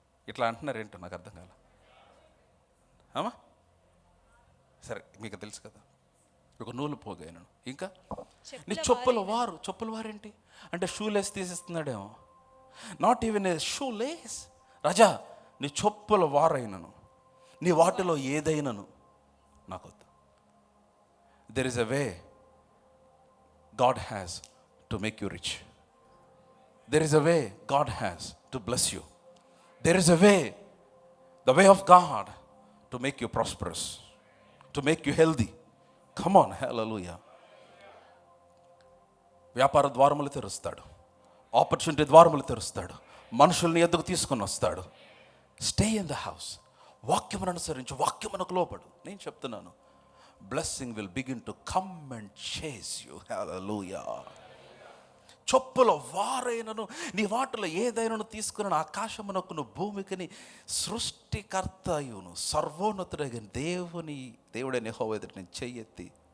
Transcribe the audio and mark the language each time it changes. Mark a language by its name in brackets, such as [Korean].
[Telugu] ఇట్లా అంటున్నారు ఏంటో నాకు అర్థం కాల. అమ్మా సరే, మీకు తెలుసు కదా, ఒక నూలు పోగు అయినాను. ఇంకా నీ చెప్పుల వారేంటి అంటే shoe lace తీసేస్తున్నాడేమో. [English] Not even a shoe lace. [Telugu] రాజా నీ చెప్పుల వారైనను, నీ వాటిలో ఏదైనాను నాకొద్దు. [English] There is a way God has to make you rich. There is a way God has to bless you. There is a way, the way of God, to make you prosperous, to make you healthy. Come on, hallelujah. [Telugu] వ్యాపార ద్వారములు తెరుస్తాడు, opportunity ద్వారములు తెరుస్తాడు, మనుషుల్ని ఎద్దుకు తీసుకొని వస్తాడు. [English] Stay in the house. [Telugu] వాక్యమును అనుసరించి వాక్యమునకు లోపడు. నేను చెప్తున్నాను, [English] blessing will begin to come and chase you. Hallelujah. [Telugu] చెప్పుల వారైనను నీ వాటిలో ఏదైనాను తీసుకుని ఆకాశమునకును భూమికిని సృష్టికర్త అయ్యును సర్వోన్నతుడైన దేవుడైన యెహోవా ఎదుట నేను చెయ్యెత్తి.